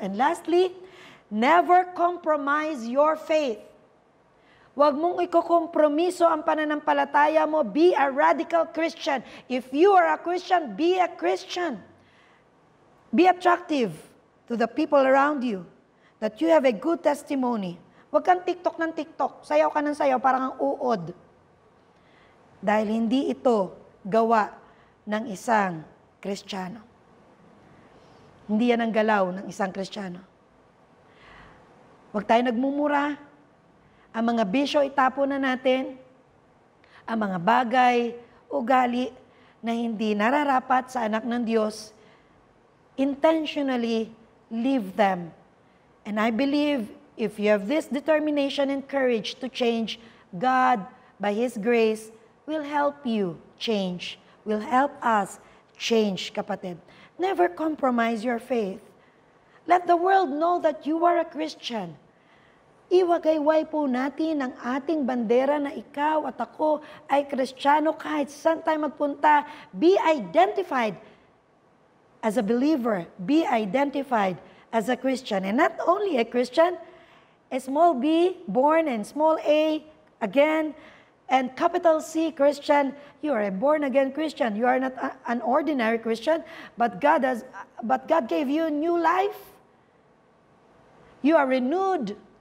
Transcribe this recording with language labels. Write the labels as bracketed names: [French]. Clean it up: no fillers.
[English] And lastly, never compromise your faith. [Filipino] Huwag mong ikokompromiso ang pananampalataya mo. [English] Be a radical Christian. If you are a Christian, be a Christian. Be attractive to the people around you, that you have a good testimony. [Filipino] Huwag kang TikTok ng TikTok. Sayaw ka ng sayaw, parang ang uod. Dahil hindi ito gawa ng isang Kristiyano. Hindi yan ang galaw ng isang Kristiyano. Huwag tayo nagmumura. Ang mga bisyo itapo na natin. Ang mga bagay, ugali na hindi nararapat sa anak ng Diyos, [English] intentionally leave them. And I believe if you have this determination and courage to change, God, by His grace, will help you change, will help us change, kapatid. Never compromise your faith. Let the world know that you are a Christian. [Filipino] Iwagayway po natin ang ating bandera na ikaw at ako ay Kristiyano kahit saan tayo magpunta. [English] Be identified as a believer. Be identified as a Christian. And not only a Christian, a small b, born, and small a, again, and capital C, Christian. You are a born-again Christian. You are not an ordinary Christian, but God gave you new life. You are renewed.